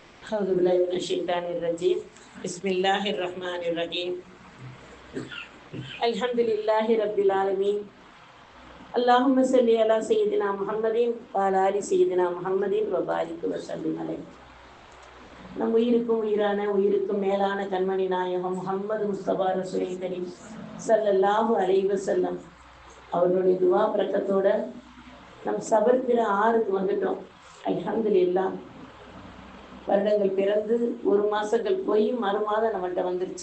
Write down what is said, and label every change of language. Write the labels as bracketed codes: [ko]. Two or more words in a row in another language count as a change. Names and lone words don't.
[ar] أعوذ بالله من الشيطان الرجيم بسم الله الرحمن الرحيم الحمد لله رب العالمين اللهم صل على سيدنا محمد وعلى آل سيدنا محمد وبارك وسلم عليه. [ta] நம் உயிருக்கும் உயிரான உயிருக்கும் மேலான கண்மணி நாயகம் முஹம்மது முஸ்தபா [ar] رسول كريم صلى الله عليه وسلم [ta] அவர்களுடைய துவா பிரக்கத்தோட நம் சபர்பிற 6க்கு வந்துட்டோம். அல்ஹம்துலில்லாஹ். வருடங்கள் பிறந்து 1 மாதங்கள் போய் மறுமாதம் நம்மள்கிட்ட வந்துருச்சு.